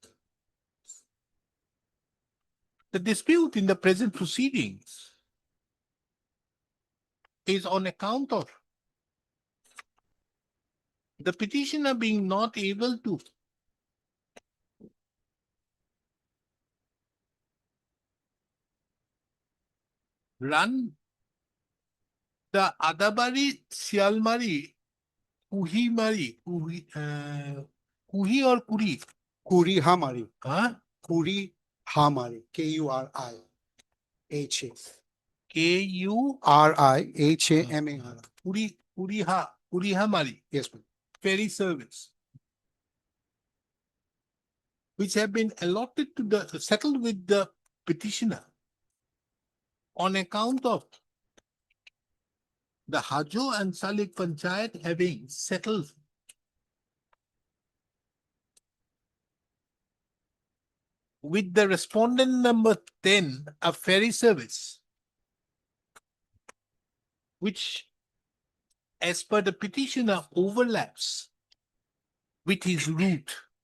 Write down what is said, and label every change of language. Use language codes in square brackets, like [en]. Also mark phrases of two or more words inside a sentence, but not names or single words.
[en] The dispute in the present proceedings is on account of the petitioner being not able to run the Adabari, Sialmari, Kuhi or Kuri? Kuri Hamari. Huh? Kuri Hamari. Kuriha. Kurihamar. Kurihamari. Yes, ma'am. Ferry service. Which have been allotted to the, settled with the petitioner on account of the Hajo and Salik Panchayat having settled with the respondent number 10, a ferry service, which as per the petitioner overlaps with his route.